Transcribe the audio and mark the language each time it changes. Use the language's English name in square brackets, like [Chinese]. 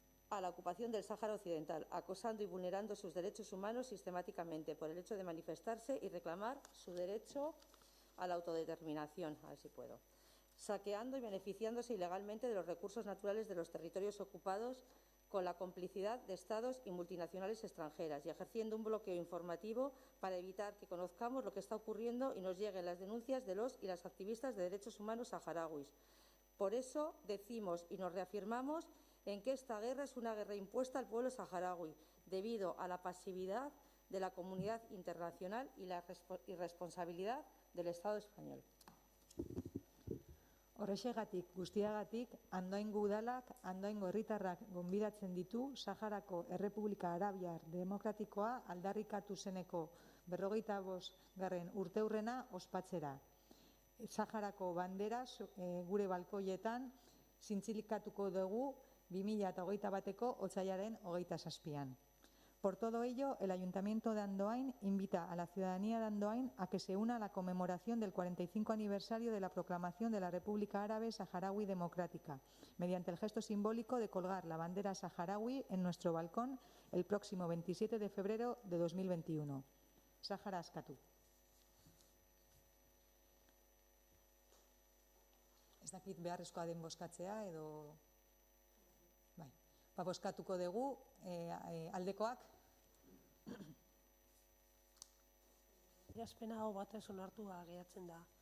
[Spanish] a la ocupación del Sáhara Occidental, acosando y vulnerando sus derechos humanos sistemáticamente por el hecho de manifestarse y reclamar su derecho a la autodeterminación, a ver si puedo, saqueando y beneficiándose ilegalmente de los recursos naturales de los territorios ocupados con la complicidad de estados y multinacionales extranjeras y ejerciendo un bloqueo informativo para evitar que conozcamos lo que está ocurriendo y nos lleguen las denuncias de los y las activistas de derechos humanos saharauis. Por eso decimos y nos reafirmamos en que esta guerra es una guerra impuesta al pueblo saharaui debido a la pasividad de la comunidad internacional y la irresponsabilidad del Estado español. [Basque] Horrexegatik, guztiagatik, Andoaingo udalak, Andoaingo herritarrak gonbidatzen ditu Saharako Errepublika Arabiar Demokratikoa aldarrikatu zeneko 45. urteurrena ospatzera. Saharako bandera gure balkoietan zintzilikatuko dugu 2021ko otsailaren 27. [Spanish] Por todo ello, el Ayuntamiento de Andoain invita a la ciudadanía de Andoain a que se una a la conmemoración del 45 aniversario de la proclamación de la República Árabe Saharaui Democrática, mediante el gesto simbólico de colgar la bandera saharaui en nuestro balcón el próximo 27 de febrero de 2021. [Basque] Sahara askatu. Ez dakit beharrezkoa den bozkatzea edo... Bai, bozkatuko dugu aldekoak. Adierazpena hau batez onartua geratzen da.